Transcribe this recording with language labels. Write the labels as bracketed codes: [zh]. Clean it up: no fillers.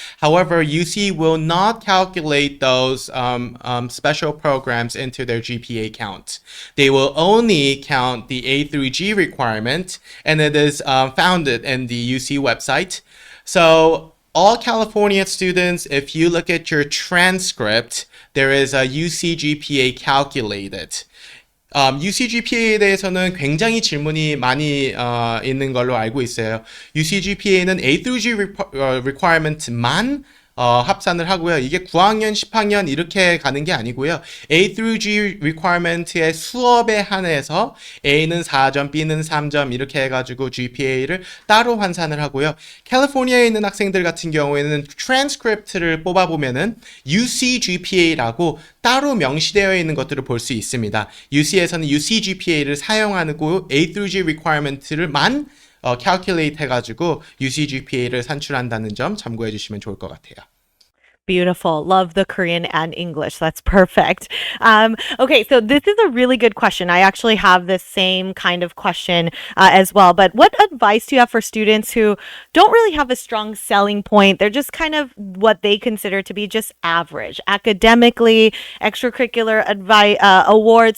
[en] However, UC will not calculate those special programs into their GPA count. They will only count the A through G requirement, and it is founded in the UC website. So all California students, if you look at your transcript, there is a UC GPA calculated. [ko] UC GPA에 대해서는 굉장히 질문이 많이 있는 걸로 알고 있어요. UC GPA는 A through G requirement만 합산을 하고요. 이게 9학년, 10학년 이렇게 가는 게 아니고요. A through G requirement의 수업에 한해서 A는 4점, B는 3점 이렇게 해가지고 GPA를 따로 환산을 하고요. 캘리포니아에 있는 학생들 같은 경우에는 트랜스크립트를 뽑아보면은 UC GPA라고 따로 명시되어 있는 것들을 볼 수 있습니다. UC에서는 UC GPA를 사용하고 A through G requirement를만 calculate 해가지고 UC GPA를 산출한다는 점 참고해 주시면 좋을 것 같아요. [en] Beautiful. Love the Korean and English. That's perfect. Okay, so this is a really good question. I actually have the same kind of question as well. But what advice do you have for students who don't really have a strong selling point? They're just kind of what they consider to be just average academically, extracurricular awards.